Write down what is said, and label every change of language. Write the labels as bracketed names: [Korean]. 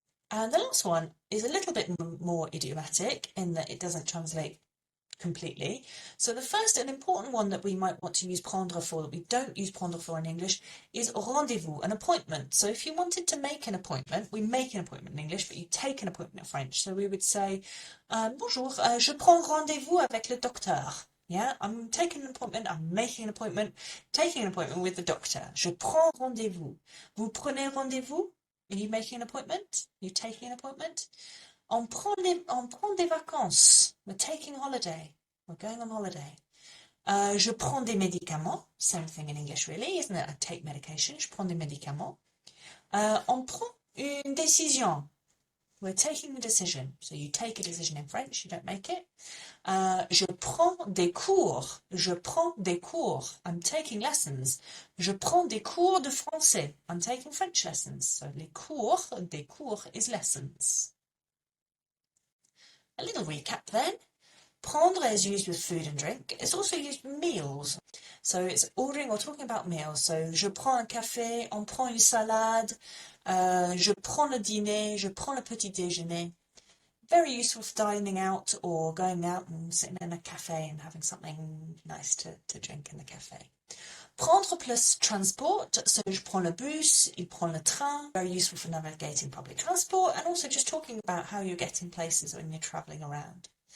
[English] And the last one is a little bit more idiomatic in that it doesn't translate completely. So the first and important one that we might want to use prendre for, that we don't use prendre for in English, is rendezvous, an appointment. So if you wanted to make an appointment, we make an appointment in English, but you take an appointment in French. So we would say, [French] bonjour, je prends rendezvous avec le docteur. [English] Yeah, I'm taking an appointment, I'm making an appointment, taking an appointment with the doctor. [French] Je prends rendezvous. Vous prenez rendezvous? [English] Are you making an appointment? Are you taking an appointment? [French] On prend des vacances. [English] We're taking a holiday. we're going on holiday. [French] Je prends des médicaments. [English] Same thing in English, really, isn't it? I take medication. [French] Je prends des médicaments. On prend une décision. [English] We're taking a decision. So you take a decision in French, you don't make it. [French] Je prends des cours. Je prends des cours. [English] I'm taking lessons. [French] Je prends des cours de français. [English] I'm taking French lessons. So les cours, des cours is lessons. A little recap then. Prendre is used with food and drink. It's also used with meals. So it's ordering or talking about meals. [French] So je prends un café, on prend une salade, je prends le dîner, je prends le petit déjeuner. [English] Very useful for dining out or going out and sitting in a cafe and having something nice to drink in the cafe. [French] Prendre plus transport. So je prends le bus, il prend le train. [English] Very useful for navigating public transport and also just talking about how you're getting places when you're travelling around.